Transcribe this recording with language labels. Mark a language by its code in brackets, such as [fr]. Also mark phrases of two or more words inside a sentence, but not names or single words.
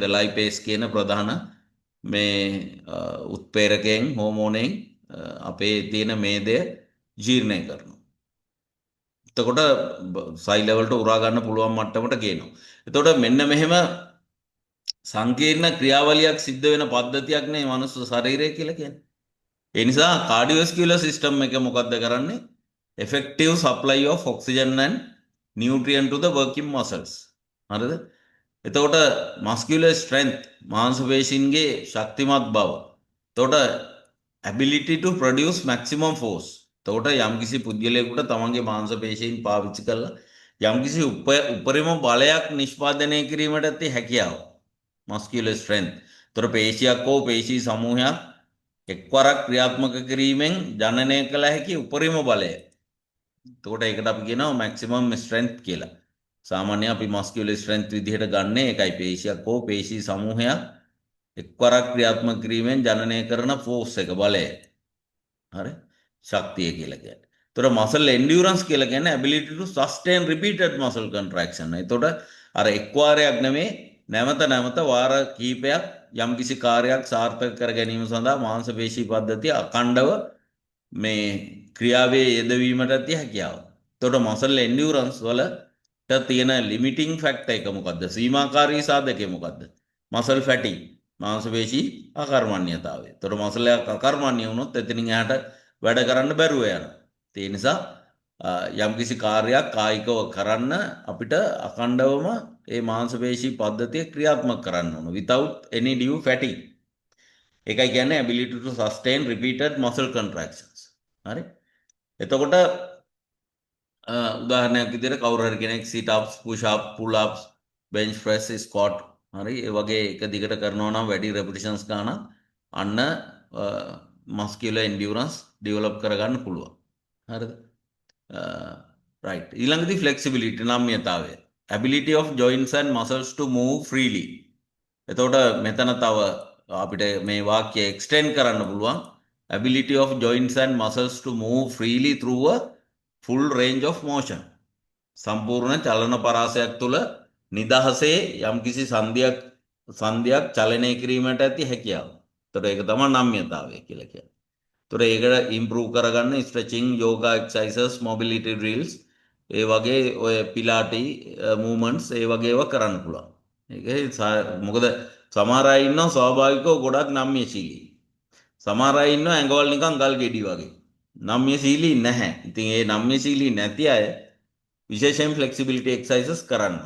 [si] ලයිපේස් කියන ප්‍රධාන මේ උත්ප්‍රේරකයෙන් හෝමෝනෙන් අපේ තියෙන මේදය ජීර්ණය කරනවා. එතකොට සෛල වලට උරා ගන්න පුළුවන් මට්ටමට ගේනවා. එතකොට මෙන්න මෙහෙම සංකීර්ණ ක්‍රියාවලියක් සිද්ධ වෙන පද්ධතියක් නේ මනුස්ස ශරීරය කියලා කියන්නේ. ඒ නිසා [en] cardiovascular system [si] එක මොකද්ද කරන්නේ? [en] effective supply of oxygen and nutrient to the working muscles. [si] හරිද? එතකොට [en] muscular strength [si] මාංශ පේශීන්ගේ ශක්තිමත් බව. [en] එතකොට ability to produce maximum force. [si] එතකොට යම්කිසි පුද්ගලයෙකුට තමන්ගේ මාංශ පේශීන් පාවිච්චි කරලා යම්කිසි උපරිම බලයක් නිෂ්පාදනය කිරීමට ඇති හැකියාව. [en] muscular strength. [si] එතකොට පේශියක් හෝ පේශී සමූහයක් එක්වරක් ක්‍රියාත්මක කිරීමෙන් ජනනය කළ හැකි උපරිම බලය. එතකොට ඒකට අපි කියනවා [en] maximum strength [si] කියලා. සාමාන්‍යයෙන් අපි [en] muscular strength [si] විදිහට ගන්න එකයි පේශියක් හෝ පේශී සමූහයක් එක්වරක් ක්‍රියාත්මක කිරීමෙන් ජනනය කරන force එක බලය. හරි? ශක්තිය කියලා කියන්නේ. එතකොට [en] muscle endurance [si] කියලා කියන්නේ [en] ability to sustain repeated muscle contraction. [si] එතකොට අර එක්වාරයක් නෙමේ නැවත නැවත වාර කීපයක් යම්කිසි කාර්යයක් සාර්ථක කර ගැනීම සඳහා මාංශ පේශී පද්ධතිය අඛණ්ඩව මේ ක්‍රියාවේ යෙදවීමට ඇති හැකියාව. එතකොට [en] muscle endurance [si] වලට තියෙන [en] limiting factor [si] එක මොකද්ද? සීමාකාරී සාධකය මොකද්ද? [en] muscle fatigue [si] මාංශ පේශී අකර්මණ්‍යතාවය. එතකොට muscle එක අකර්මණ්‍ය වුණොත් එතනින් එහාට වැඩ කරන්න බැරුව යනවා. ඒ නිසා යම්කිසි කාර්යයක් කායිකව කරන්න අපිට අඛණ්ඩවම ඒ මාංශ පේශී පද්ධතිය ක්‍රියාත්මක කරන්න ඕන [en] without any due fatigue. [si] ඒකයි කියන්නේ [en] ability to sustain repeated muscle contractions. [si] හරි? එතකොට උදාහරණයක් විදිහට කවුරු හරි කෙනෙක් [en] sit ups, push ups, pull ups, bench press, squat [si] හරි ඒ වගේ එක දිගට කරනවා නම් වැඩි repetitions ගන්න අන්න [en] muscular endurance develop [si] කරගන්න පුළුවන්. හරිද? right. ඊළඟදී flexibility නම්‍යතාවය. [en] ability of joints and muscles to move freely. [si] එතකොට මෙතන තව අපිට මේ වාක්‍යය extend කරන්න පුළුවන්. [en] ability of joints and muscles to move freely through a full range of motion. [si] සම්පූර්ණ චලන පරාසයක් තුළ නිදහසේ යම්කිසි සංධියක් චලනය කිරීමට ඇති හැකියාව. එතකොට ඒක තමයි නම්‍යතාවය කියලා කියන්නේ. ඒකට improve කරගන්න [en] stretching, yoga exercises, mobility drills [si] ඒ වගේ ඔය [en] Pilates movements [si] ඒ වගේ ඒවා කරන්න පුළුවන්. මොකද සමහර අය ඉන්නවා ස්වාභාවිකව ගොඩක් නම්‍යශීලී. සමහර අය ඉන්නවා ඇඟවල් නිකන් ගල් ගෙඩි වගේ. නම්‍යශීලී නැහැ. ඉතින් ඒ නම්‍යශීලී නැති අය විශේෂයෙන් [en] flexibility exercises [si] කරන්න ඕන.